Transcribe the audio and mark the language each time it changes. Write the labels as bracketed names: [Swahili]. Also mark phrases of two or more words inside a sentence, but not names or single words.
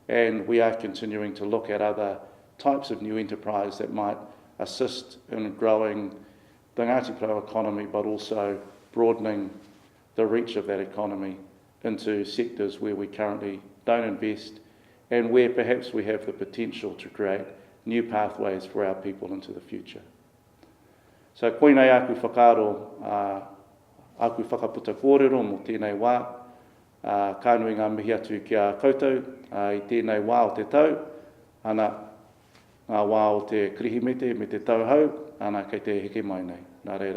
[English] And we are continuing to look at other types of new enterprise that might assist in growing the Ngati Porou economy, but also broadening the reach of that economy into sectors where we currently don't invest and where perhaps we have the potential to create new pathways for our people into the future. [Māori] So koinei aku whakaaro, aku whakaputa kōrero mo tēnei wā, kānui ngā mihi atu ki a koutou i tēnei wā o te tau, ana ngā wā o te kirihimete me te tauhau, ana kei te heke mai nei.